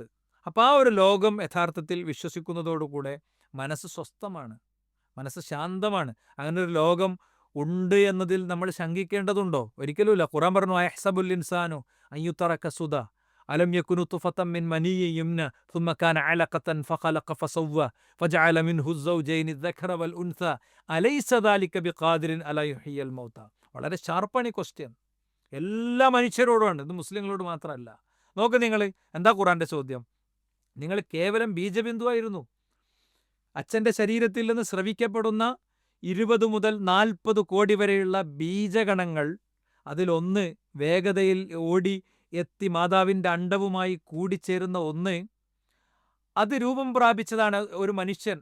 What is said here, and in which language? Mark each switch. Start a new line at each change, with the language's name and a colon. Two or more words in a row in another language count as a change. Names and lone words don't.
Malayalam: അപ്പോൾ ആ ഒരു ലോകം യഥാർത്ഥത്തിൽ വിശ്വസിക്കുന്നതോടുകൂടെ മനസ്സ് സ്വസ്ഥമാണ്, മനസ്സ് ശാന്തമാണ്. അങ്ങനെ ഒരു ലോകം ഉണ്ട് എന്നതിൽ നമ്മൾ ശങ്കിക്കേണ്ടതുണ്ടോ? ഒരിക്കലുമില്ല. ഖുർആൻ പറഞ്ഞു,
Arabic: أيحسب الإنسان أن يترك سدى ألم يك نطفة من مني يمنى ثم كان علقة فخلق فسوى فجعل منه الزوجين الذكر والأنثى أليس ذلك بقادر على يحيي الموتى.
Malayalam: വളരെ ഷാർപ്പാണ് ഈ ക്വസ്റ്റ്യൻ. എല്ലാ മനുഷ്യരോടുമാണ്, ഇത് മുസ്ലിങ്ങളോട് മാത്രമല്ല. നോക്ക് നിങ്ങൾ, എന്താ ഖുർആന്റെ ചോദ്യം? നിങ്ങൾ കേവലം ബീജബിന്ദുവായിരുന്നു. അച്ഛൻ്റെ ശരീരത്തിൽ നിന്ന് സ്രവിക്കപ്പെടുന്ന 20 മുതൽ 40 കോടി വരെയുള്ള ബീജഗണങ്ങൾ, അതിലൊന്ന് വേഗതയിൽ ഓടി എത്തി മാതാവിൻ്റെ അണ്ഡവുമായി കൂടിച്ചേരുന്ന ഒന്ന്, അത് രൂപം പ്രാപിച്ചതാണ് ഒരു മനുഷ്യൻ.